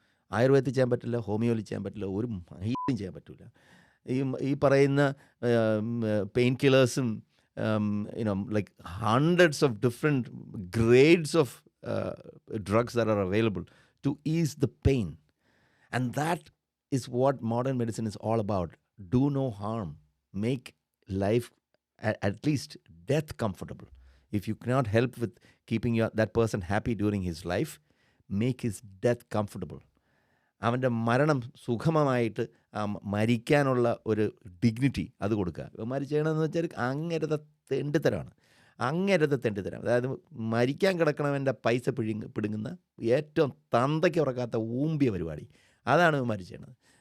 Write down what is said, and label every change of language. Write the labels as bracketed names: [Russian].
[Malayalam] ആയുർവേദത്തിൽ ചെയ്യാൻ പറ്റില്ല, ഹോമിയോയിൽ ചെയ്യാൻ പറ്റില്ല, ഒരു മൈലും ചെയ്യാൻ പറ്റില്ല. ഈ പറയുന്ന [English] Pain കില്ലേഴ്സും like hundreds of different grades of drugs that are available to ease the pain. And that is what modern medicine is all about. Do no harm. Make life, at least death, comfortable. If you cannot help with keeping that person happy during his life, make his death comfortable. [Malayalam] അവൻ്റെ മരണം സുഖമമായിട്ട് മരിക്കാനുള്ള ഒരു dignity അത് കൊടുക്കുക. ഇവന്മാർ ചെയ്യണമെന്ന് വെച്ചാൽ അങ്ങേരത്തെ തെണ്ടിത്തരമാണ്, അങ്ങേരത്തെ തെണ്ടിത്തരം. അതായത് മരിക്കാൻ കിടക്കണവൻ്റെ പൈസ പിടുങ്ങുന്ന ഏറ്റവും തന്തയ്ക്ക് ഉറക്കാത്ത ഊമ്പിയ പരിപാടി. അതാണ് ഇവന്മാർ ചെയ്യണത്.